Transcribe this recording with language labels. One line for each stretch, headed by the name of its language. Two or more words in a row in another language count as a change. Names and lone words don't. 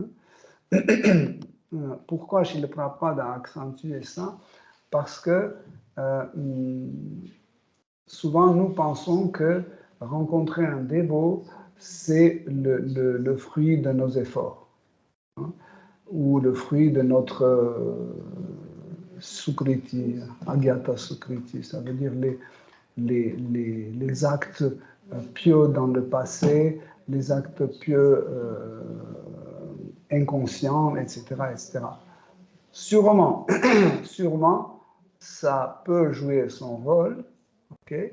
French: Pourquoi Srila Prabhupada a accentué ça? Parce que souvent nous pensons que rencontrer un dévot, c'est le fruit de nos efforts, hein, ou le fruit de notre sukriti,
Sanskrit: agyata sukriti,
French: ça veut dire les actes pieux dans le passé, les actes pieux inconscients, etc., etc. Sûrement, sûrement, ça peut jouer son rôle, okay?